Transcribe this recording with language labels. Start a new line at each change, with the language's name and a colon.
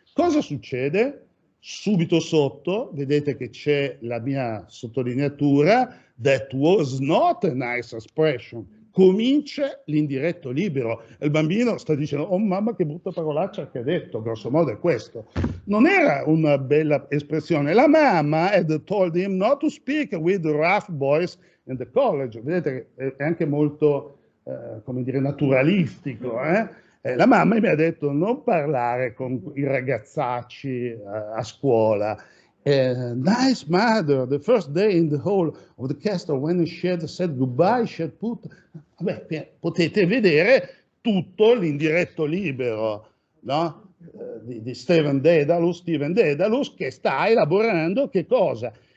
Italian: Cosa succede? Subito sotto, vedete che c'è la mia sottolineatura,
English: "That was not a nice expression".
Italian: Comincia l'indiretto libero. Il bambino sta dicendo "Oh mamma, che brutta parolaccia che ha detto", grosso modo è questo. Non era una bella espressione.
English: La mamma had told him not to speak with the rough boys in the college.
Italian: Vedete che è anche molto, come dire, naturalistico. La mamma mi ha detto non parlare con i ragazzacci a scuola.
English: Nice mother, the first day in the hall of the castle when she had said goodbye, she had put...
Italian: Vabbè, potete vedere tutto l'indiretto libero, no? Di Stephen Dedalus, che sta elaborando che cosa?